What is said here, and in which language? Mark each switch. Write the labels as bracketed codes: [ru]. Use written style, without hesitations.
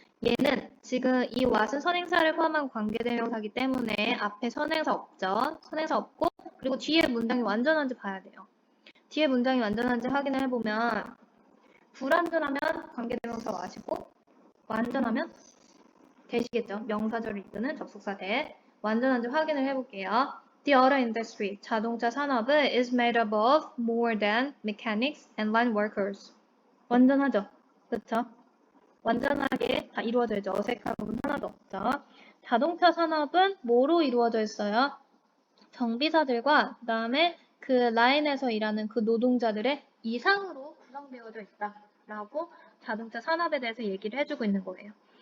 [ko] 얘는 지금 이 what은 선행사를 포함한 관계대명사이기 때문에 앞에 선행사 없죠. 선행사 없고 그리고 뒤에 문장이 완전한지 봐야 돼요. 뒤에 문장이 완전한지 확인을 해보면 불완전하면 관계대명사 what이고 완전하면 that이겠죠. 명사절을 이끄는 접속사 that. 완전한지 확인을 해볼게요. [en] The auto industry, [ko] 자동차 산업은 [en] is made up of more than mechanics and line workers. [ko] 완전하죠? 그쵸? 완전하게 다 이루어져야죠. 어색한 부분 하나도 없죠. 자동차 산업은 뭐로 이루어져 있어요? 정비사들과 그 다음에 그 라인에서 일하는 그 노동자들의 이상으로 구성되어져 있다라고 자동차 산업에 대해서 얘기를 해주고 있는 거예요.